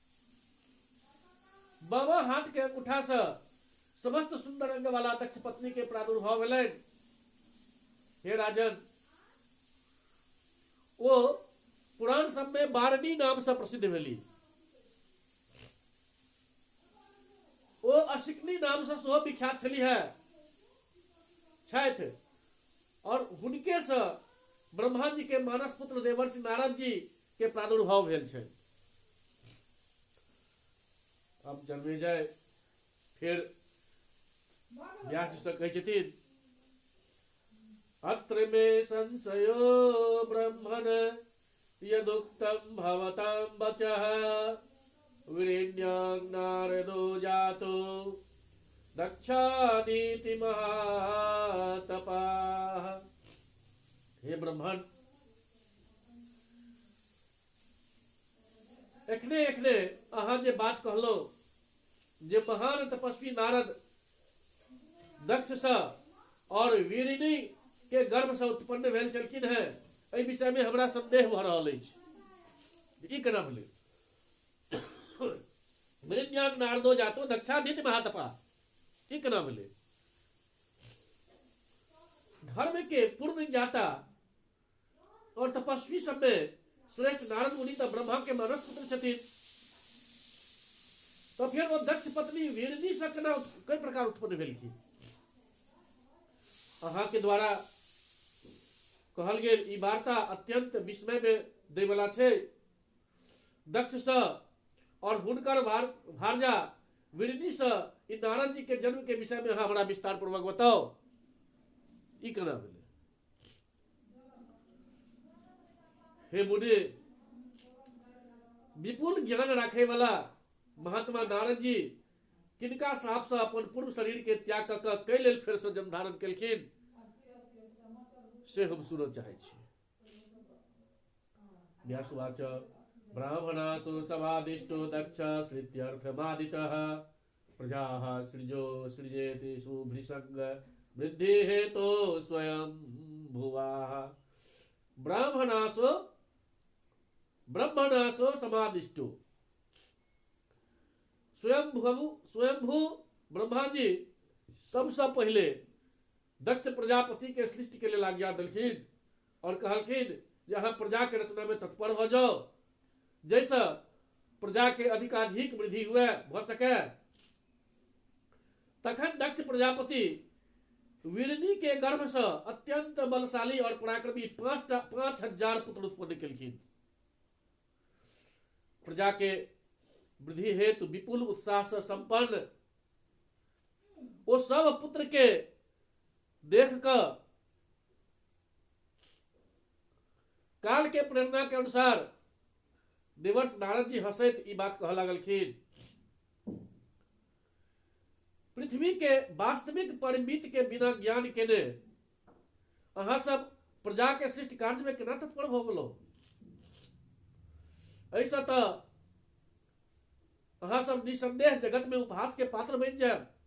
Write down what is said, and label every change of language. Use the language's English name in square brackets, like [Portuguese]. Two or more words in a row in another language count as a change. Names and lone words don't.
[Maithili] बामा हाथ के अंगूठा से समस्त सुंदर अंग वाला दक्ष पत्नी के प्रादुर्भाव भेलनि। हे राजन, वो पुराण सब में बारनी नाम से प्रसिद्ध भेली, वो अशिकनी नाम से सेहो विख्यात छली है छथि, और हुनके से ब्रह्मा जी के मानस पुत्र देवर्षि नारद जी के प्रादुर्भाव भेल छै। अब जन्मेजय फिर व्यास जी से कहै छथिन, [Sanskrit] अत्र मे संशयो ब्रह्मण यदुक्तम भवतां वचः, वीरेण्यां नारदो जातो दक्षानीति महातपाः। [Maithili] हे ब्रह्मण, एखने एखने अहाँ जे बात कहलो, जे महान तपस्वी नारद दक्ष से और वीरिणी के गर्भ से उत्पन्न भेल छलखिन है, एहि विषय में हमरा संदेह भ रहल अछि। ई केना भेलै? [Sanskrit] वीरेण्यां नारदो जातो दक्षानीति महातपा, [Maithili] ई केना भेलै? धर्म के पूर्ण ज्ञाता और तपस्वी सब में श्रेष्ठ नारद मुनि तो ब्रह्मा के मानस पुत्र छथिन, तो फिर वो दक्ष पत्नी वीरनी से केना कई प्रकार उत्पन्न भेलखिन? अहाँ के द्वारा कहल गेल ई वार्ता अत्यंत विस्मय में दै वाला छै। दक्ष से और हुनकर भारजा वीरनी से ई नारद जी के जन्म के विषय में अहाँ हमरा विस्तार पूर्वक बताओ, ई केना भेलै? हे मुनि, विपुल ज्ञान राखे वाला महात्मा नारद जी किनका श्राप से अपन पूर्व शरीर के त्याग क कै लेल फेर से जन्म धारण केलखिन से हम सुनऽ चाहै छी। [Sanskrit] व्यासुवाच, ब्राह्मणासु समादिष्टो दक्ष श्रुत्यर्थमादितः, प्रजाः सृजो सृजेति सुभृसंग वृद्धि हेतो स्वयं भुवाः। ब्रह्मणासो समादिष्टो, [Maithili] स्वयंभू ब्रह्मा जी सबसे पहले दक्ष प्रजापति के सृष्टि के लिए आज्ञा देलखिन और कहलखिन जे अहाँ प्रजा के रचना में तत्पर हो जाओ, जैसा प्रजा के अधिकाधिक वृद्धि हुए भ सके। तखन दक्ष प्रजापति वीरनी के गर्भ से अत्यंत बलशाली और पराक्रमी 5,000 पुत्र उत्पन्न केलखिन। प्रजा के वृद्धि हेतु विपुल उत्साह से संपन्न वो सब पुत्र के देख कर काल के प्रेरणा के अनुसार देवर्षि नारद जी हंसैत ई बात कह लगलखिन, पृथ्वी के वास्तविक परिमिति के बिना ज्ञान केने अहाँ सब प्रजा के सृष्टि कार्य में केना तत्पर भ गेलो? ऐसा तो अहाँ सब निसंदेह जगत में उपहास के पात्र बन जाए।